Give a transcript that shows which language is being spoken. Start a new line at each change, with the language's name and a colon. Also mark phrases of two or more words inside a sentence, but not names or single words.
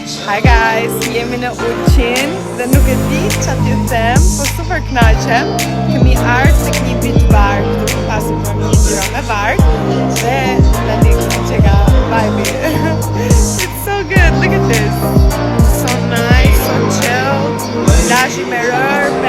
English: Hi guys,
Albanian: jemi në Ulqin dhe nuk e di që t'ju them, po super knaqem. Kemi ardhur tek një
English: beach bar
Albanian: këtu pasi për një gjyra me varg dhe në një që ka vibe.
English: It's so good, look at this. So nice, so chill.
Albanian: Lashi me rër.